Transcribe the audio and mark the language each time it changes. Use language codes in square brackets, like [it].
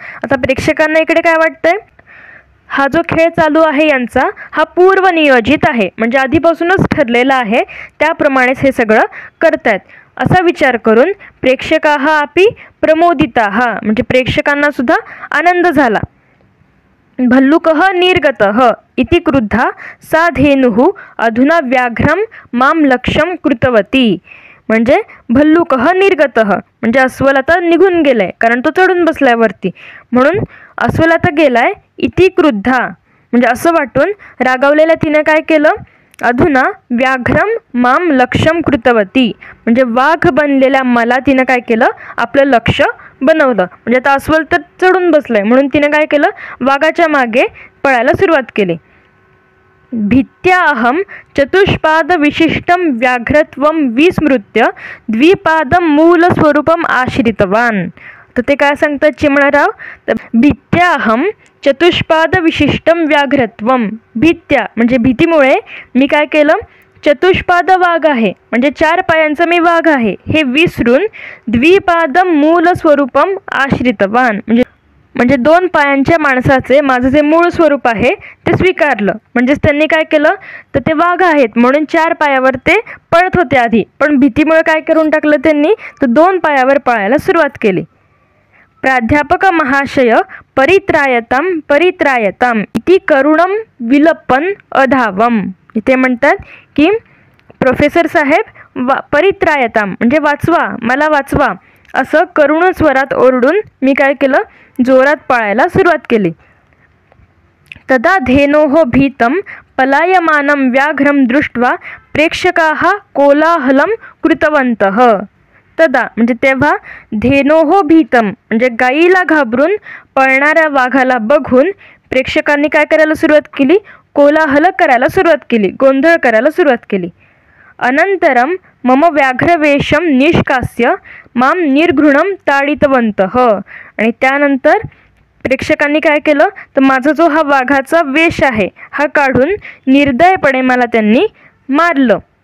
[mr] आता प्रेक्षकांना इकडे काय वाटतंय, हा जो खेळ चालू आहे यांचा हा पूर्वनियोजित आहे म्हणजे आधीपासूनच ठरलेला आहे, त्याप्रमाणेच हे सगळं करतायत असा विचार करून [sa] प्रेक्षकाः अपि प्रमोदिताः [mr] म्हणजे प्रेक्षकांना सुद्धा आनंद झाला. [sa] भल्लुकः निर्गतः इति क्रुद्धा सा धेनुः अधुना व्याघ्रं मां लक्ष्यं कृतवती. [mr] म्हणजे [sa] भल्लुकः निर्गतः [mr] म्हणजे अस्वल आता निघून गेलाय कारण तो चढून बसलाय वरती, म्हणून अस्वल आता गेलाय. [sa] इति क्रुद्धा [mr] म्हणजे असं वाटून रागावलेल्या तिने काय केलं, [sa] अधुना व्याघ्रम माम लक्ष्यम कृतवती [mr] म्हणजे वाघ बनलेल्या मला तिनं काय केलं, आपलं लक्ष बनवलं. म्हणजे आता अस्वल तर चढून बसलंय म्हणून तिने काय केलं, वाघाच्या मागे पळायला सुरुवात केली. [sa] भित्या अहम चतुष्पाद विशिष्टम व्याघ्रत्वम विस्मृत्य द्विपादम मूल स्वरूपम आश्रितवान. [mr] तर ते काय सांगतात चिमणराव, तर [sa] भित्या अहम चतुष्पाद विशिष्टम व्याघ्रत्वम [mr] भित्या म्हणजे भीतीमुळे मी काय केलं, चतुष्पाद वाघ आहे म्हणजे 4 पायांचा मी वाघ आहे हे विसरून [sa] द्विपादम मूल स्वरूपम आश्रितवान [mr] म्हणजे 2 पायांच्या माणसाचे माझं जे मूळ स्वरूप आहे ते स्वीकारलं. म्हणजेच त्यांनी काय केलं, तर ते वाघ आहेत म्हणून 4 पायावर ते पळत होते आधी, पण भीतीमुळे काय करून टाकलं त्यांनी, तर 2 पायावर पळायला सुरुवात केली. [sa] प्राध्यापक महाशय परित्रायताम इति करुणम विलपन अधावम. [mr] इथे म्हणतात की प्रोफेसर साहेब [sa] परित्रायताम [mr] म्हणजे वाचवा, मला वाचवा असं करुण स्वरात ओरडून मी काय केलं, जोरात पळायला सुरुवात केली. [sa] तदा धेनोः भीतं पलायमानं व्याघ्रं दृष्ट्वा प्रेक्षकाः कोलाहलं कृतवन्तः. [mr] तदा म्हणजे तेव्हा [sa] धेनोहो भीतम [mr] म्हणजे गाईला घाबरून पळणाऱ्या वाघाला बघून प्रेक्षकांनी काय करायला सुरुवात केली, कोलाहल करायला सुरुवात केली, गोंधळ करायला सुरुवात केली. [sa] अनंतरम मम व्याघ्रवेशम निष्कास्य माम निर्घृणम ताडितवन्तः [mr] आणि त्यानंतर प्रेक्षकांनी काय केलं तर माझा जो हा वाघाचा वेश आहे हा काढून निर्दयपणे मला त्यांनी मारलं.